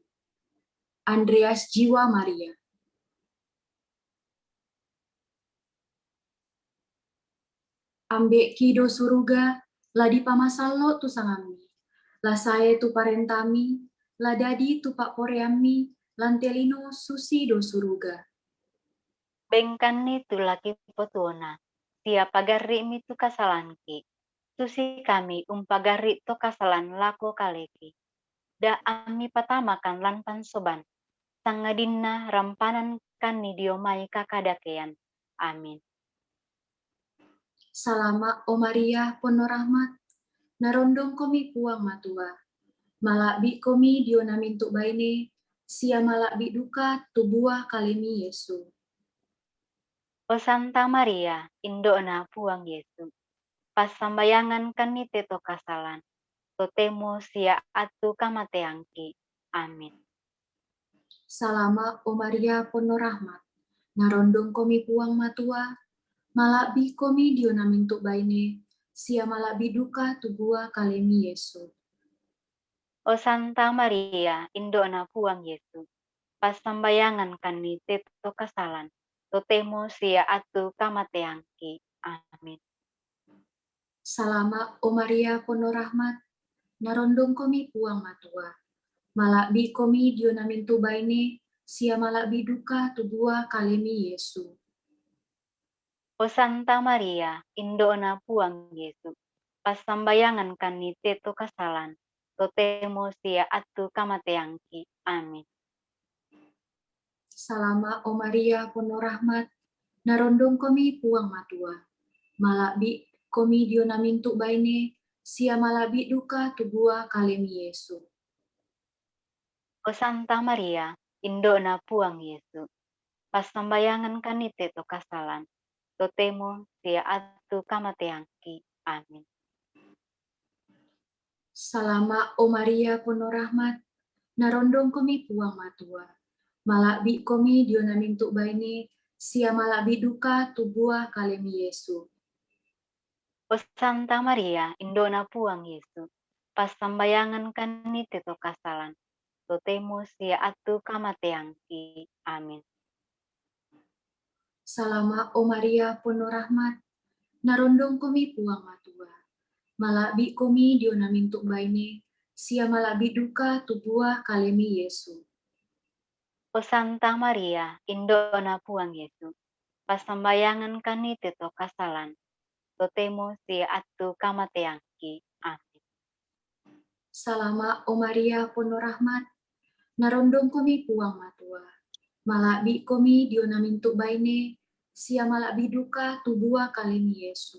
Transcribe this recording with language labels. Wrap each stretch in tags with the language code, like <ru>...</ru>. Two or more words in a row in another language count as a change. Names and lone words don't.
<sda>Andreas Jiwa Maria. Ambek kido suruga, ladi pamasallo tu sangami. La sae tu parentami, la dadi tu pak poreami, lantelino susi do suruga. Bengkani tu laki potuona, sia pagari mi tu kasalanki. Susi kami pagari to kasalan lako kaleki. Da ami patamakan lan pansoban. Sangadinna rampanan kan ni diomai kakadakean. Amin. Salama o Maria pono rahmat, narondong komi puang matua. Malakbi komi dionamintu baine, sia malakbi duka tubuah kalimi Yesu. O Santa Maria, indona puang Yesu. Pas sambayangan kan ni teto kasalan. Totemo sia atu kamateangki. Amin. Salama o Maria pono rahmat, narondong komi puang matua, malakbi komi dionamintu baine, sia malakbi duka tubuah kalimi Yesu. O Santa Maria, indona puang Yesu. Pas sambayangan kan ni teto kasalan. Totemo sia atu kamateangki. Amin. Salama o Maria pono rahmat, narondong komi puang matua, malakbi komi dionamintu baine, sia malakbi duka tubuah kalimi Yesu. O Santa Maria, indona puang Yesu. Pas sambayangan kan ni teto kasalan. Totemo sia atu kamateangki. Amin. Salama o Maria pono rahmat, narondong komi puang matua, malakbi komi dionamintu baine, sia malakbi duka tubuah kalimi Yesu. O Santa Maria, indona puang Yesu. Pas sambayangan kan ni teto kasalan. Totemo sia atu kamateangki. Amin. Salama o Maria pono rahmat, narondong komi puang matua, malakbi komi dionamintu baine, sia malakbi duka tubuah kalimi Yesu. O Santa Maria, indona puang Yesu. Pas sambayangan kan ni teto kasalan. Totemo sia atu kamateangki. Amin. Salama o Maria pono rahmat, narondong komi puang matua, malakbi komi dionamintu baine, sia malakbi duka tubuah kalimi Yesu. O Santa Maria, indona puang Yesu. Pas sambayangan kan ni teto kasalan. Totemo sia atu kamateangki. Amin. Salama o Maria pono rahmat, narondong komi puang matua, malakbi komi dionamintu baine, sia malakbi duka tubuah kalimi Yesu.</sda>